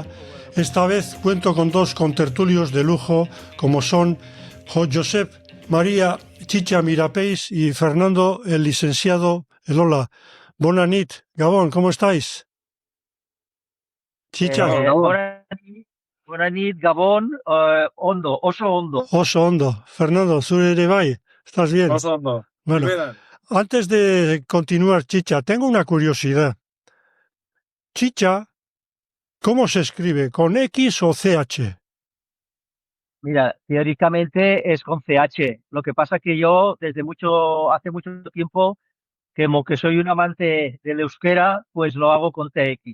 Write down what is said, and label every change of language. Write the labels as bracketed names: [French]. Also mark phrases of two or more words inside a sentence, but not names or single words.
[Spanish] Esta vez cuento con dos contertulios de lujo, como son Josep María Chicha Mirapeix y Fernando, el licenciado Elola. [Catalan] Bona nit, [Spanish] Gabón, ¿cómo estáis? Chicha. [Catalan] Bona nit, [Basque] Gabón, ondo, oso ondo. Oso hondo. Fernando, zure ere bai, [Spanish] ¿estás bien? [Basque] Oso ondo. [Spanish] Bueno, antes de continuar, Chicha, tengo una curiosidad. Chicha, ¿cómo se escribe? ¿Con X o CH? Mira, teóricamente es con CH. Lo que pasa que yo hace mucho tiempo, como que soy un amante del euskera, pues lo hago con TX.